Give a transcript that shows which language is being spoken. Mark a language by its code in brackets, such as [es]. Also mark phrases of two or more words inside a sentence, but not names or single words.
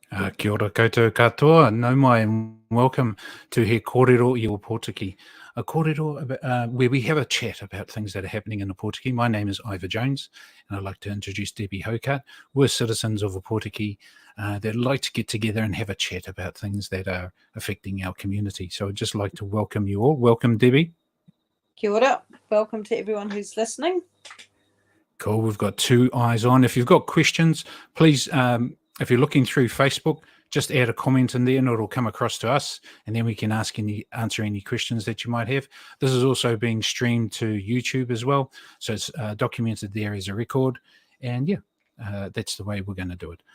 [mi] Kia ora koutou katoa, nau mai [en] and welcome to He Kōrero I Ōpōtiki, a kōrero where we have a chat about things that are happening in Ōpōtiki. My name is Ivor Jones, and I'd like to introduce Debi Hokart. We're citizens of Ōpōtiki that like to get together and have a chat about things that are affecting our community. So I'd just like to welcome you all. Welcome, Debi. [mi] Kia ora. [en] Welcome to everyone who's listening. Cool. We've got two eyes on. If you've got questions, please, if you're looking through Facebook, just add a comment in there and it'll come across to us, and then we can answer any questions that you might have. This is also being streamed to YouTube as well, so it's documented there as a record, and yeah, that's the way we're going to do it.